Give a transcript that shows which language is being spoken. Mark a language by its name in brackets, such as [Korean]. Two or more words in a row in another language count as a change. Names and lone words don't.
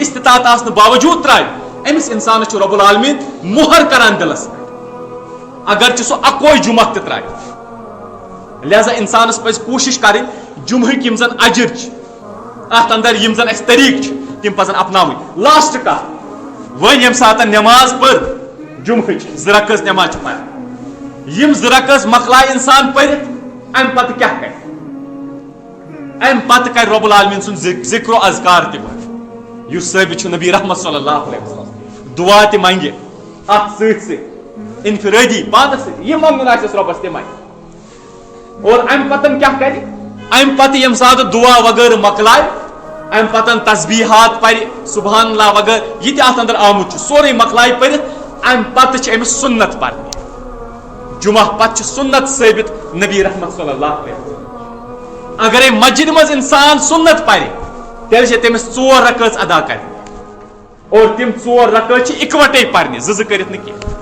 [Kashmiri] استطاعت آسنہٕ باوجوٗد تراوِ أمِس انسانس چھُ رۄب العالمیٖن مۄہر کران دلس پٮ۪ٹھ اگر چھُ سُہ اکوے جمعہ تہِ تراوِ لہذا انسانس پزِ کوٗشش کرٕنۍ جمعہٕکۍ یِم زن اجر چھِ اتھ اندر یِم زن اسہِ طریٖقہٕ چھِ تِم پزن اپناوٕنۍ لاسٹ کتھ وۄنۍ ییٚمہِ ساتہٕ نٮ۪ماز پٔر جمعہٕچ 2 رکٲژ نٮ۪ماز چھِ پران یِم 2 رکٲژ مۄکلایہِ انسان پٔرِتھ امہِ پتہٕ کیاہ کرِ امہِ پتہٕ کرِ رۄب العالمیٖن سُنٛد ذکر و اذکار تہِ پڑھِ یُس ثٲبت چھُ نبی رحمت [Arabic] صلی اللہ علیہ وسلم [Kashmiri] دعا تہِ منگہِ اتھ سۭتۍ سۭتۍ انفرٲدی پانس سۭتۍ یہِ منگُن آسٮ۪س رۄبس تہِ منگہِ اور امہِ پتہٕ کیاہ کرِ امہِ پتہٕ ییٚمہِ ساتہٕ دعا وغٲرٕ مۄکلایہِ امہِ پتہٕ تسبیحات پرِ [Arabic] سبحان اللہ [Kashmiri] وغٲرٕ یہِ تہِ اتھ اندر آمُت چھُ سورُے مۄکلایہِ پٔرِتھ امہِ پتہٕ چھِ أمِس سُنت پرنہِ جمعہ پتہٕ چھِ سُنت ثٲبت نبی رحمت [Arabic] صلی اللہ علیہ وسلم [Kashmiri] اگرے مسجد منٛز انسان سُنت پرِ تیٚلہِ چھِ تٔمِس 4 رکٲژ ادا کرنہِ اور تِم 4 رکٲژ چھِ اِکوٹے پرنہِ 2 کٔرِتھ نہٕ